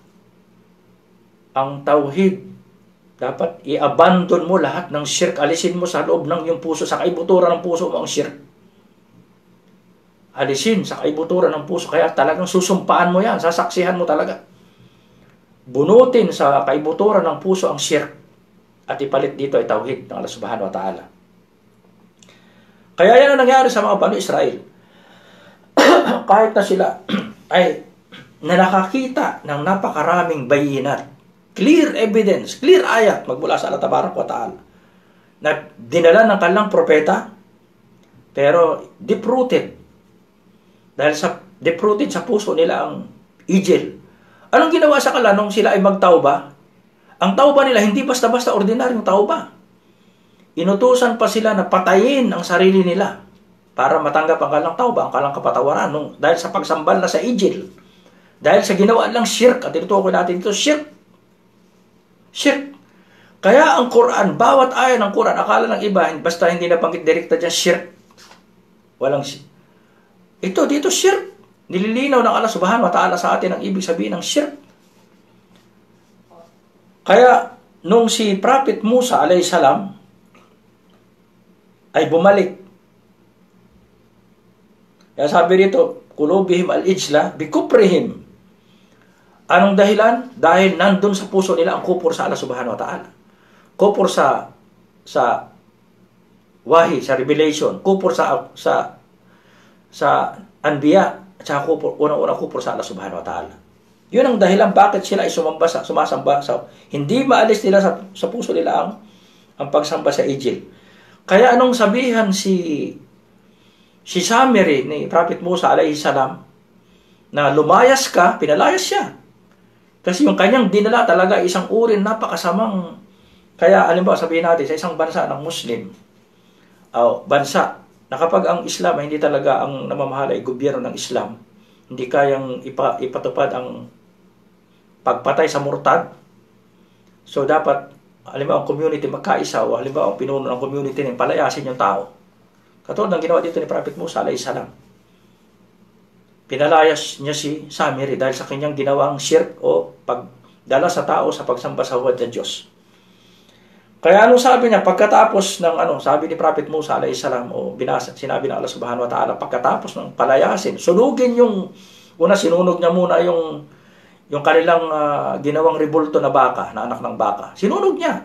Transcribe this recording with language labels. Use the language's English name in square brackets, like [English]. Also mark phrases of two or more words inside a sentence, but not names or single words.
[Filipino] Ang tauhid, dapat i-abandon mo lahat ng shirk, alisin mo sa loob ng iyong puso, sa kaibuturan ng puso mo ang shirk. Alisin sa kaibuturan ng puso, kaya talagang susumpaan mo yan, sasaksihan mo talaga. Bunutin sa kaibuturan ng puso ang shirk at ipalit dito ay tauhid ng [Arabic] الله سبحانه وتعالى. [Filipino] Kaya yan ang nangyari sa mga Banu Israel. Kahit na sila ay nakakita ng napakaraming bayinat, [English] clear evidence, [Filipino] clear ayat magmula sa [Arabic] الله تبارك وتعالى [Filipino] na dinala ng kanilang propeta, pero deep-rooted. Dahil deep-rooted sa puso nila ang ijil. Anong ginawa sa kanila nung sila ay magtauba? Ang tauba nila hindi basta-basta ordinaryong tauba. Inutusan pa sila na patayin ang sarili nila para matanggap ang kanilang tauba, ang kanilang kapatawaran dahil sa pagsambal na sa ijil. Dahil sa ginawa lang shirk, at tinutukoy natin ito, shirk. Kaya ang Quran, bawat aya ng Quran, akala ng iba, basta hindi nabanggit direkta dyan, shirk. Walang shirk. Ito, dito shirk. Nililinaw ng [Arabic] الله سبحانه وتعالى [Filipino] sa atin ang ibig sabihin ng shirk. Kaya, nung si Prophet Musa [Arabic] عليه السلام [Filipino] ay bumalik. Kaya sabi dito, [Arabic] قلوبهم العجل بكفرهم. [Filipino] Anong dahilan? Dahil nandun sa puso nila ang kupur sa [Arabic] الله سبحانه وتعالى. [Filipino] Kupur sa wahi, sa revelation. Kupur sa anbiya. At saka unang-unang kupur sa [Arabic] الله سبحانه وتعالى. [Filipino] Yun ang dahilan bakit sila ay sumasamba. Hindi maalis nila sa puso nila ang pagsamba sa Ijil. Kaya anong sabihan si Samiri ni Prophet Musa [Arabic] عليه السلام [Filipino] na lumayas ka, pinalayas siya. Kasi yung kanyang dinala talaga isang uri napakasamang. Kaya alimbawa sabihin natin sa isang bansa ng Muslim, bansa na kapag ang Islam ay hindi talaga ang namamahala ay gobyerno ng Islam, hindi kayang ipatupad ang pagpatay sa murtad. So dapat halimbawa ang community magkaisa o halimbawa ang pinuno ng community ng palayasin yung tao. Katulad ng ginawa dito ni Prophet Musa [Arabic] عليه السلام. [Filipino] Pinalayas niya si Samiri dahil sa kanyang ginawang shirk o pagdala sa tao sa pagsamba sa huwad ng Diyos. Kaya anong sabi niya? Pagkatapos ng sabi ni Prophet Musa [Arabic] عليه السلام [Filipino] o sinabi ng [Arabic] الله سبحانه وتعالى, [Filipino] pagkatapos ng palayasin, sunugin sinunog niya muna yung kanilang ginawang rebulto na baka, na anak ng baka. Sinunog niya.